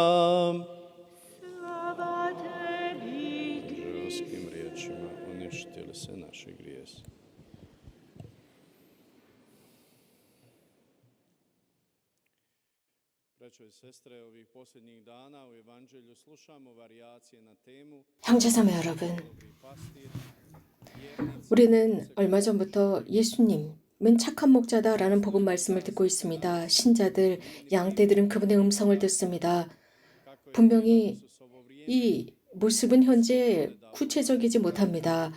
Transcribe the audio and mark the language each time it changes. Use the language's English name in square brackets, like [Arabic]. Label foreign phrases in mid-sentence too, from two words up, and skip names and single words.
[Croatian] Slava tebi, Prorockim riječima uništili se naši grijesi. Braćo i sestre, ovih posljednjih dana u Evanđelju slušamo varijacije na temu [Korean] 형제자매 여러분, 우리는 얼마 전부터 예수님은 착한 목자다라는 복음 말씀을 듣고 있습니다. 신자들, 양떼들은 그분의 음성을 듣습니다. 분명히 이 모습은 현재 구체적이지 못합니다.